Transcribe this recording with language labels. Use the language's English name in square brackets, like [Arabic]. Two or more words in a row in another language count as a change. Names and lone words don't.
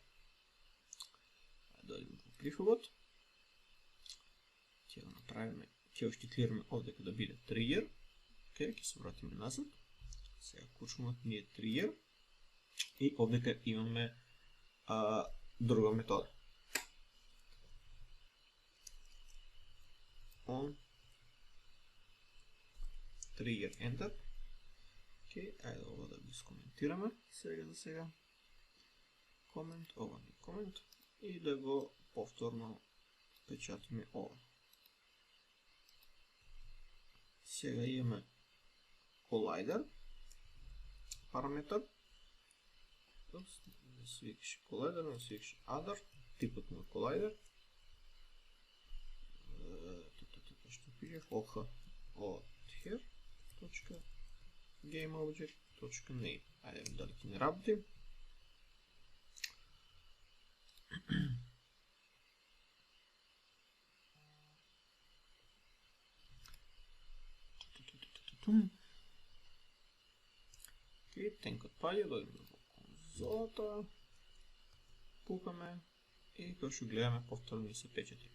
[Macedonian] Да одиме во прифовот. Ќе го направиме, ќе го штиклираме овдека да биде тригер. Океј, ќе се вратиме назад. Сега куршумот ни е тригер. И овдека имаме друга метода. [English] On trigger enter. [Macedonian] Океј, ајде ова да го искоментираме сега за сега. Комент, ова ни комент и да го повторно печатиме ова. Сега имаме Collider параметар. Не се викаше Collider, не се викаше Other, типот на Collider. Што пишеш? OH от here .gameObject.name. Ајде дали ќе не работи. Океј, тенкот паѓа, дојдеме во конзолата, пукаме и како што гледаме повторно ни се печати.